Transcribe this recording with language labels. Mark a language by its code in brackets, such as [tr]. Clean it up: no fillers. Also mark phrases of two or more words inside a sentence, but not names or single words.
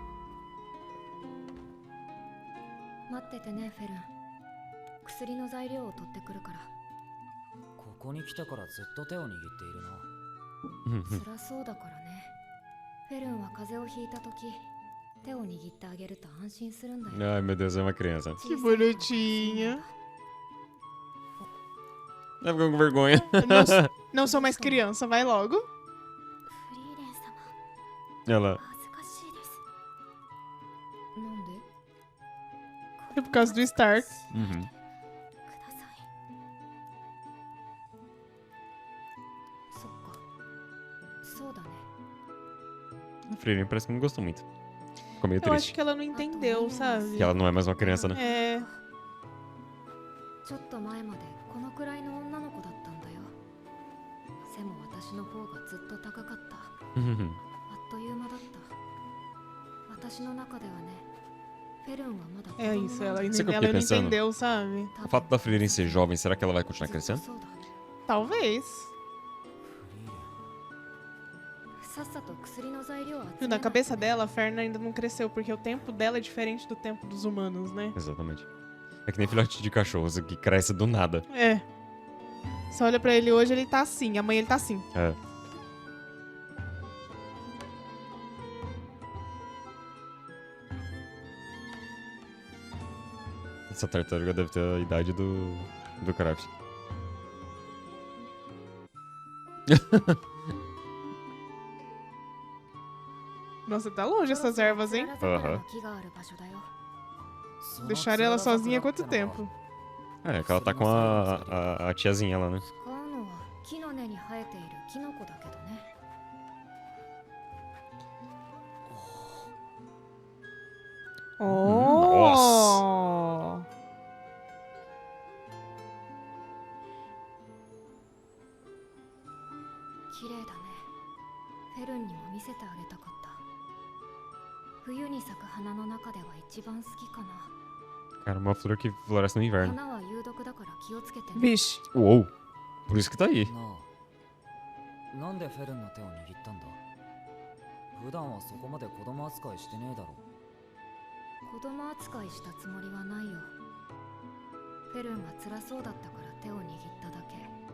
[ja] 待っててね、フェルン。薬の材料を取ってくるから。ここに来てからずっと手を握っているな。辛そうだからね。フェルンは風邪をひいた時、手を握ってあげると安心するんだよ。 [pt] Ai, meu Deus, é uma criança. Que bonitinha. Tá ficando com vergonha. Não sou mais criança, vai logo. [ja] フリーレン様、 [pt] Ela. [ja] 恥ずかしいです。なんで？ [pt] É por causa do Stark. Uhum. [ja] ください。そっか。そうだね。 [pt] A Frieren parece que não gostou muito. Ficou meio Eu acho triste. que ela não entendeu, sabe? Que ela não é mais uma criança, né? É. [ja] ちょっと前までこのくらいの女の子だったんだよ。背も私の方がずっと高かった。あっという間だった。私の中ではね、フェルンはまだ子 [pt] É [ja] 供 [pt] isso, [ja] なんだ。 [pt] Sabe o que eu ela fiquei não pensando? entendeu, sabe? O fato da Frieren ser jovem, será que ela vai continuar [ja] ずっと [pt] crescendo? [ja] そうだ。 [pt] Talvez. [ja] さっさと薬の材料を集 [pt] Viu, [ja] め [pt] na [ja] ないと [pt] cabeça dela, a Ferna ainda não cresceu, porque o tempo dela é diferente do tempo dos humanos, né? Exatamente. É que nem filhote de cachorro, que cresce do nada. É. Você olha pra ele hoje, ele tá assim, amanhã ele tá assim. É. Essa tartaruga deve ter a idade do Kraft. Nossa, tá longe essas ervas, hein? [ja] つらら桜の木がある場所だよ。 [pt] Deixaram ela sozinha quanto tempo? É, que ela tá com a tiazinha lá, né? [ja] 使うのは木の根に生えているキノコだけどね。 Oh! 綺麗だね。フェルンにも見せてあげたかった。冬に咲く花の中では一番好きかな。 [pt] Cara, uma flor que floresce no inverno. [ja] 花は有毒だから気をつけてね。 [pt] Vixe. Uou! Por isso que tá aí. [ja] なあ、なんでフェルンの手を握ったんだ？普段はそこまで子供扱いしてねえだろ。子供扱いしたつもりはないよ。フェルンが辛そうだったから手を握っただけ。